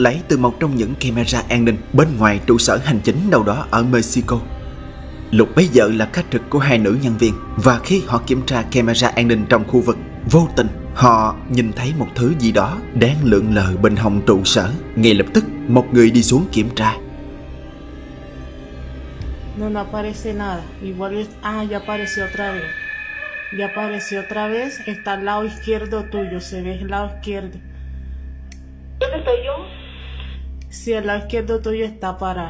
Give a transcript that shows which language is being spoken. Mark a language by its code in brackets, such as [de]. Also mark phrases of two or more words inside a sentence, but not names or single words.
[vi] lấy từ một trong những camera an ninh bên ngoài trụ sở hành chính đâu đó ở Mexico. Lúc bấy giờ là ca trực của hai nữ nhân viên, và khi họ kiểm tra camera an ninh trong khu vực, vô tình họ nhìn thấy một thứ gì đó đang lượn lờ bên hông trụ sở. Ngay lập tức một người đi xuống kiểm tra. [es] No, no aparece nada. Igual es... Ah, ya apareció otra vez. Ya apareció otra vez. Está al lado izquierdo tuyo. Se ve el lado izquierdo. ¿Dónde estoy yo? Sí, el lado izquierdo tuyo está parado.